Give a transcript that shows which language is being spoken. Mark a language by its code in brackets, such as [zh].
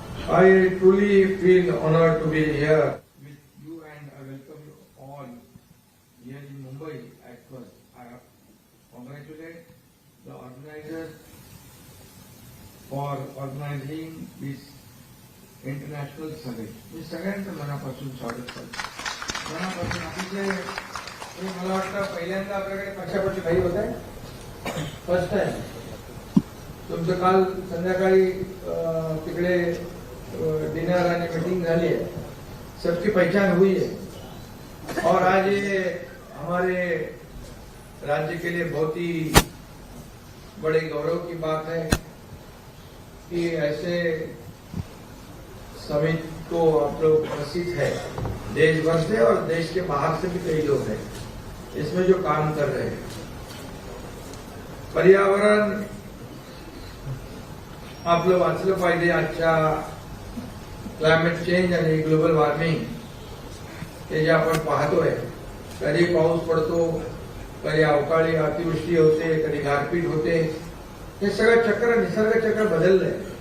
[en] I truly feel honored to be here with you and I welcome you all here in Mumbai. At first, I congratulate the organizers for organizing this international summit. [mr] मी सगळ्यांचं मनापासून स्वागत करतो. मनापासून अतिशय मला वाटतं पहिल्यांदा आपल्याकडे पक्षापट्टी काही होत आहे, फर्स्ट टाइम. तुमचं काल संध्याकाळी तिकडे डिनर आणि मीटिंग झाली [hi] है, सबकी पहचान हुई है और आज ये हमारे राज्य के लिए बहुत ही बड़े गौरव की बात है कि ऐसे समिट को आप लोग उपस्थित है. देश भर से और देश के बाहर से भी कई लोग हैं इसमें जो काम कर रहे हैं. [mr] पर्यावरण आपलं वाचलं पाहिजे. आजच्या क्लायमेट चेंज आणि ग्लोबल वॉर्मिंग हे जे आपण पाहतोय, कधी पाऊस पडतो, कधी अवकाळी अतिवृष्टी होते, कधी गारपीट होते, हे सगळं चक्र निसर्ग चक्र बदललंय.